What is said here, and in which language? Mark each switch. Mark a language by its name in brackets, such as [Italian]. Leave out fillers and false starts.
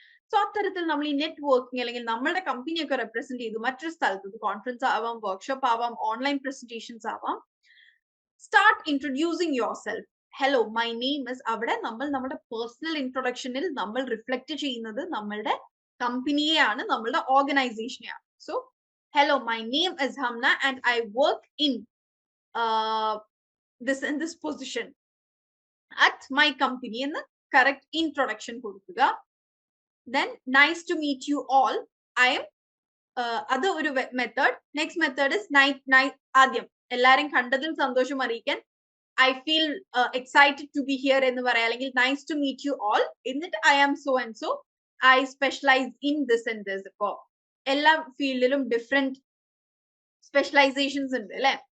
[Malayalam] So അത്തരത്തിൽ നമ്മൾ ഈ നെറ്റ്വർക്കിംഗ് അല്ലെങ്കിൽ നമ്മളുടെ കമ്പനിയൊക്കെ റെപ്രസെന്റ് ചെയ്ത് മറ്റൊരു സ്ഥലത്ത് കോൺഫറൻസ് ആവാം, വർക്ക്ഷോപ്പ് ആവാം, ഓൺലൈൻ പ്രസന്റേഷൻസ് ആവാം, [English] Start introducing yourself. Hello my name is, [Malayalam] അവിടെ നമ്മൾ നമ്മുടെ പേഴ്സണൽ ഇൻട്രൊഡക്ഷനിൽ നമ്മൾ റിഫ്ലക്ട് ചെയ്യുന്നത് നമ്മളുടെ കമ്പനിയെയാണ്, നമ്മളുടെ ഓർഗനൈസേഷനെയാണ്. So [English] hello, my name is Hamna and I work in this in this position at my company [Malayalam] എന്ന് [English] correct introduction [Malayalam] കൊടുക്കുക. [English] Then nice to meet you all. I am [Malayalam] അത് ഒരു മെത്തേഡ്. [English] next method is [Malayalam] ആദ്യം എല്ലാരും കണ്ടതിൽ സന്തോഷം അറിയിക്കാൻ [English] I feel excited to be here [Malayalam] എന്ന് പറയാം, അല്ലെങ്കിൽ [English] Nice to meet you all. [Malayalam] എന്നിട്ട് [English] I am so and so, I specialise in this and this. [Malayalam] ഇപ്പോ എല്ലാ ഫീൽഡിലും ഡിഫറെന്റ് സ്പെഷ്യലൈസേഷൻസ് ഉണ്ട് അല്ലെ.